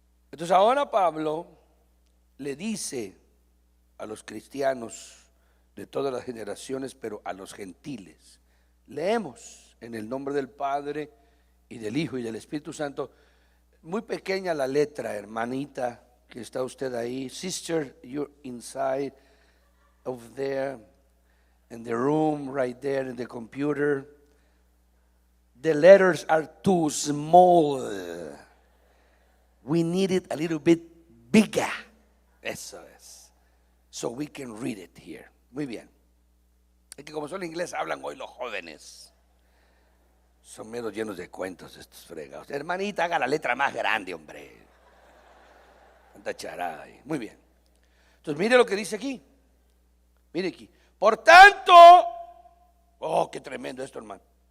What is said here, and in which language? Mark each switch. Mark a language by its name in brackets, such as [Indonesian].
[Spanish] Entonces ahora Pablo le dice a los cristianos de todas las generaciones, pero a los gentiles. Leemos en el nombre del Padre y del Hijo y del Espíritu Santo. Muy pequeña la letra, hermanita, que está usted ahí. [English] Sister, you're inside of there, in the room, right there in the computer. The letters are too small. We need it a little bit bigger. [Spanish] Eso es. [English] So we can read it here. [Spanish] Muy bien. Es que como son inglés hablan hoy los jóvenes. Son menos llenos de cuentos estos fregados. Hermanita, haga la letra más grande, hombre. Tanta charada ahí. Muy bien. Entonces mire lo que dice aquí. Mire aquí. Por tanto, oh, qué tremendo esto, hermano.